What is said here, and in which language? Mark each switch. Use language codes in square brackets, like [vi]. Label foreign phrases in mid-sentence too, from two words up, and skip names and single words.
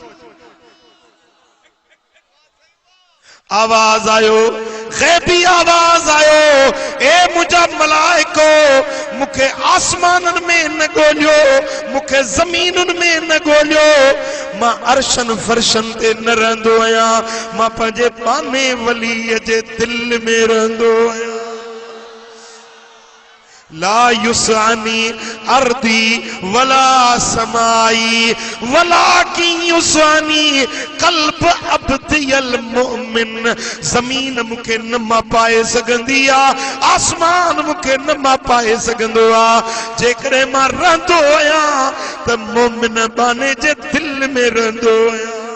[sd] आवाज आयो, ग़ैबी आवाज आयो, ए मुंहिंजा मलाइको, मूंखे आसमाननि में न ॻोल्हियो, मूंखे ज़मीनुनि में न ॻोल्हियो, मां अर्शन फर्शन ते न रहंदो आहियां, मां पंहिंजे पाने वलीअ जे दिल में रहंदो आहियां। [ar] لا يسعني أرضي ولا سمائي ولكن يسعني قلب عبدي المؤمن. [sd] ज़मीन मूंखे न मापाए सघंदी आहे, आसमान मूंखे न मापाए सघंदो आहे, जेकॾहिं मां रहंदो आहियां त मोमिन बाने जे दिल में रहंदो आहियां।